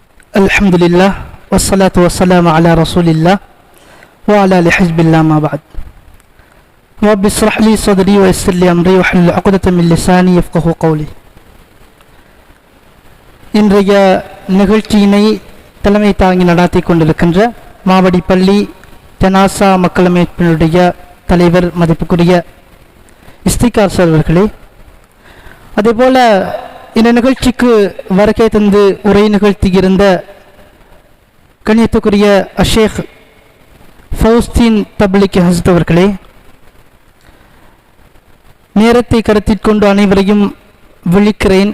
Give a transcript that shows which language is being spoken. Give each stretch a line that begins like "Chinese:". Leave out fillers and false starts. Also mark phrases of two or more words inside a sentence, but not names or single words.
Arabic: الحمد لله والصلاة والسلام على رسول الله وعلى آل حزب الله ما بعد. رب اشرح لي صدري ويسر لي أمري واحلل عقدة من لساني يفقهوا قولي.
Tamil: இன்றைய நிகழ்ச்சியினை தலைமை தாங்கி நடாத்தி கொண்டிருக்கின்ற மாவடிப்பள்ளி ஜனாசா மக்கள் அமைப்பினுடைய தலைவர் மதிப்புக்குரிய இஸ்திகார் சார் அவர்களே, அதேபோல இந்த நிகழ்ச்சிக்கு வருகை தந்து உரை நிகழ்த்தியிருந்த கண்ணியத்துக்குரிய ஷேக் ஃபௌஸ்தீன் தப்லீக் ஹஸ்ரத் அவர்களே, நேரத்தை கருத்தில் கொண்டு அனைவரையும் விழிக்கிறேன்.